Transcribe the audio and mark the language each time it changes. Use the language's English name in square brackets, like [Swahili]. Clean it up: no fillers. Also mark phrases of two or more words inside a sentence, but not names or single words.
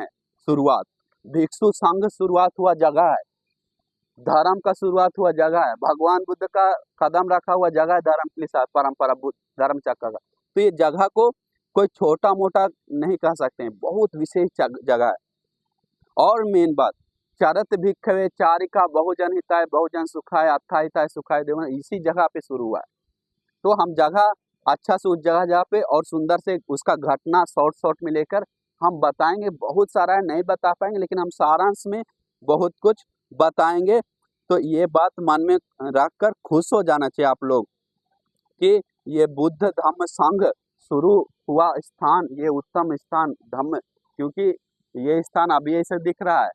[Hindi] शुरुआत भिक्षु संघ शुरुआत हुआ जगह है, धर्म का शुरुआत हुआ जगह है, भगवान बुद्ध का कदम रखा हुआ जगह है धर्म के लिए, परंपरा धर्म चक्र का। तो ये जगह को कोई छोटा मोटा नहीं कह सकते हैं, बहुत विशेष जगह है। और मेन बात, [Pali] चरत भिक्षवे चारिका बहुजन हिताय बहुजन सुखाय अथा हिताय सुखाय देव, [Hindi] इसी जगह पे शुरू हुआ है। तो हम जगह अच्छा से उस जगह पे और सुंदर से उसका घटना शॉर्ट में लेकर हम बताएंगे। बहुत सारा है, नहीं बता पाएंगे, लेकिन हम सारांश में बहुत कुछ बताएंगे। तो ये बात मन में रखकर खुश हो जाना चाहिए आप लोग कि ये बुद्ध धम्म संघ शुरू हुआ स्थान, ये उत्तम स्थान धम्म, क्योंकि ये स्थान अभी ऐसे दिख रहा है।